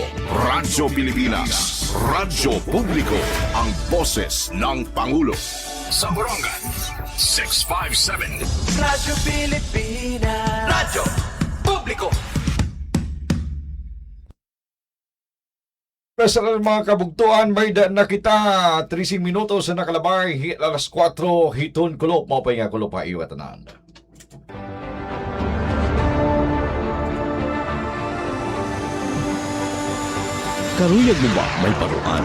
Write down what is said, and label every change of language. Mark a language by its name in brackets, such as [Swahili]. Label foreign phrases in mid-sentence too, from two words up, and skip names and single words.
[Filipino] Radyo Pilipinas. Radyo Publiko. Ang boses ng Pangulo. Sa Barangay 657. Radyo Pilipinas. Radyo Publiko. [Waray] Sa mga kabugtuan, may na kita 13 minutos na nakalabay, alas 4, hiton kulop, mapay nga kulop ha iwatanan. Karuyag mo ba may paruan?